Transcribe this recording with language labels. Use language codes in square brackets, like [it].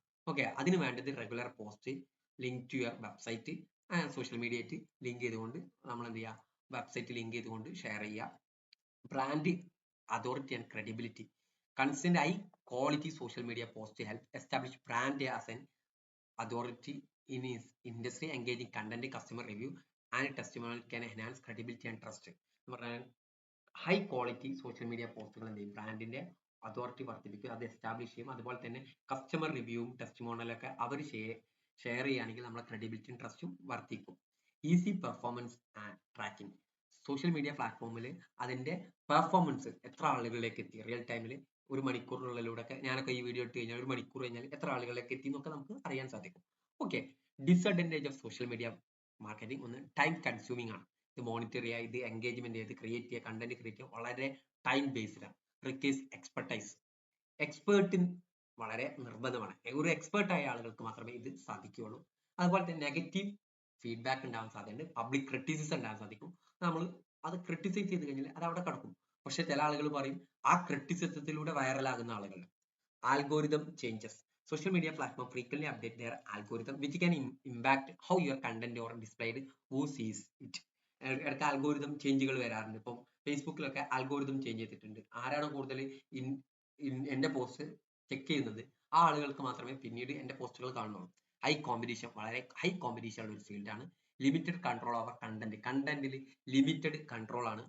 [ml] Okay, അതിന് വേണ്ടത് regular post, [en] link to your website, [ml] social media ആയിട്ട് ലിങ്ക് ചെയ്തുകൊണ്ട് നമ്മൾ എന്ത് ചെയ്യുക, വെബ്സൈറ്റ് ലിങ്ക് ചെയ്തുകൊണ്ട് ഷെയർ ചെയ്യുക. [en] Brand authority and credibility, consistent high quality social media post help establish brand as an authority in his industry. Engaging content, customer review and testimonial can enhance credibility and trust. [ml] എന്ന് പറഞ്ഞാൽ high quality social media പോസ്റ്റുകൾ എന്ത് ചെയ്യും, ബ്രാൻഡിന്റെ authority വർദ്ധിപ്പിക്കും, അത് establish ചെയ്യും. അതുപോലെ തന്നെ കസ്റ്റമർ റിവ്യൂവും ടെസ്റ്റിമോണിയലൊക്കെ അവർ ഷെയർ ചെയ്യുകയാണെങ്കിൽ നമ്മളെ ക്രെഡിബിലിറ്റിയും ട്രസ്റ്റും വർദ്ധിക്കും. [en] easy performance and tracking, [ml] social media പ്ലാറ്റ്ഫോമിൽ അതിന്റെ പെർഫോമൻസ് എത്ര ആളുകളിലേക്ക് എത്തി, റിയൽ ടൈമിൽ ഒരു മണിക്കൂറിനുള്ളിലൂടെ ഒക്കെ, ഞാനൊക്കെ ഈ വീഡിയോ ഇട്ട് കഴിഞ്ഞാൽ ഒരു മണിക്കൂർ കഴിഞ്ഞാൽ എത്ര ആളുകളിലേക്ക് എത്തി എന്നൊക്കെ നമുക്ക് അറിയാൻ സാധിക്കും. Okay, [en] Disadvantage of social media marketing. [ml] ഒന്ന്, ടൈം കൺസ്യൂമിംഗ് ആണ്. ഇത് മോണിറ്റർ ചെയ്യുക, ഇത് എൻഗേജ്മെന്റ് ചെയ്ത് ക്രിയേറ്റ് ചെയ്യുക, കണ്ടന്റ് ക്രിയേറ്റ് ചെയ്യുക, വളരെ ടൈം ബേസ്ഡ് ആണ്. [en] requires expertise, [ml] എക്സ്പേർട്ടിന് വളരെ നിർബന്ധമാണ്. ഒരു എക്സ്പേർട്ട് ആയ ആളുകൾക്ക് മാത്രമേ ഇത് സാധിക്കുകയുള്ളൂ. അതുപോലെ തന്നെ നെഗറ്റീവ് ഫീഡ്ബാക്ക് ഉണ്ടാവാൻ സാധ്യതയുണ്ട്, പബ്ലിക് ക്രിറ്റിസിസം ഉണ്ടാകാൻ സാധിക്കും. നമ്മൾ അത് ക്രിട്ടിസൈസ് ചെയ്ത് കഴിഞ്ഞാൽ അത് അവിടെ കിടക്കും. പക്ഷെ ചില ആളുകൾ പറയും ആ ക്രിറ്റിസിസത്തിലൂടെ വൈറലാകുന്ന ആളുകൾ. [en] Algorithm changes, social media platform frequently update their algorithm which can impact how your content or displayed, who sees it. [ml] ഇടയ്ക്ക് ആൽഗോരിതം ചേഞ്ചുകൾ വരാറുണ്ട്. ഇപ്പം ഫേസ്ബുക്കിലൊക്കെ ആൽഗോരിതം ചേഞ്ച് ചെയ്തിട്ടുണ്ട്. ആരാണ് കൂടുതൽ എന്റെ പോസ്റ്റ് ചെക്ക് ചെയ്യുന്നത്, ആ ആളുകൾക്ക് മാത്രമേ പിന്നീട് എന്റെ പോസ്റ്റുകൾ കാണുന്നുള്ളൂ. ഹൈ കോമ്പറ്റീഷൻ, വളരെ ഹൈ കോമ്പറ്റീഷൻ ഉള്ള ഒരു ഫീൽഡാണ്. [en] limited control over content, [ml] കണ്ടന്റിൽ limited control ആണ്.